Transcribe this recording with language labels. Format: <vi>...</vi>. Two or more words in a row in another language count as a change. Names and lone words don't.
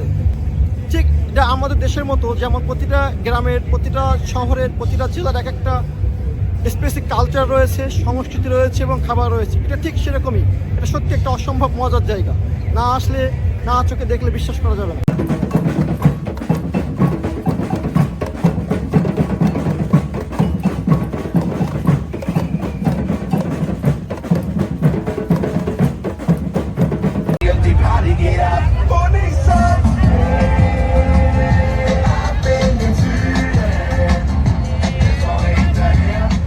<bn>ঠিক এটা আমাদের দেশের মতো, যেমন প্রতিটা গ্রামের, প্রতিটা শহরের, প্রতিটা জেলার এক একটা</bn> <en>specific culture</en> <bn>রয়েছে, সংস্কৃতি রয়েছে এবং খাবার রয়েছে। এটা ঠিক সেরকমই, এটা সত্যি একটা অসম্ভব মজার জায়গা। না আসলে, না চোখে দেখলে বিশ্বাস করা যাবে না।</bn> <de>Die Party geht ab und ich sag, ab in den Süden, komm hinterher.</de>